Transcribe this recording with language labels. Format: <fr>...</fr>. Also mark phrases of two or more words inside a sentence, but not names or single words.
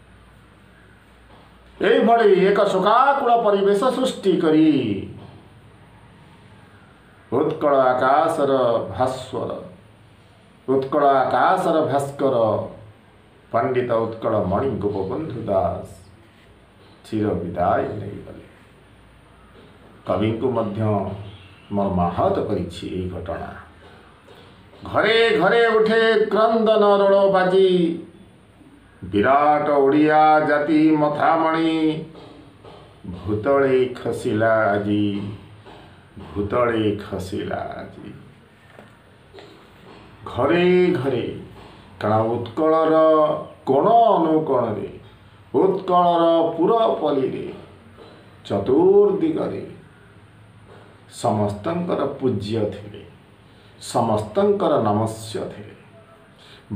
<or>ଏଭଳି ଏକ ଶୋକାକୁଳ ପରିବେଶ ସୃଷ୍ଟି କରି ଉତ୍କଳ ଆକାଶର ଭାସ୍ୱର, ଉତ୍କଳ ଆକାଶର ଭାସ୍କର ପଣ୍ଡିତ ଉତ୍କଳ ମଣି ଗୋପବନ୍ଧୁ ଦାସ ଚିର ବିଦାୟ ନେଇ ଗଲେ। କବି କୁ ମଧ୍ୟ ମର୍ମାହତ କରିଛି ଏଇ ଘଟଣା। ଘରେ ଘରେ ଉଠେ କ୍ରନ୍ଦନ ରୋଳ ବାଜି, ବିରାଟ ଓଡ଼ିଆ ଜାତି ମଥାମଣି ଭୂତଳେ ଖସିଲା ଆଜି, ଭୂତଳେ ଖସିଲା ଆଜି। ଘରେ ଘରେ କାରଣ ଉତ୍କଳର କୋଣ ଅନୁକୋଣ ରେ ଉତ୍କଳର ପୁରପଲ୍ଲୀ ରେ ଚତୁର୍ଦିଗରେ ସମସ୍ତଙ୍କର ପୂଜ୍ୟ ଥିଲେ, ସମସ୍ତଙ୍କର ନମସ୍ୟ ଥିଲେ।</or>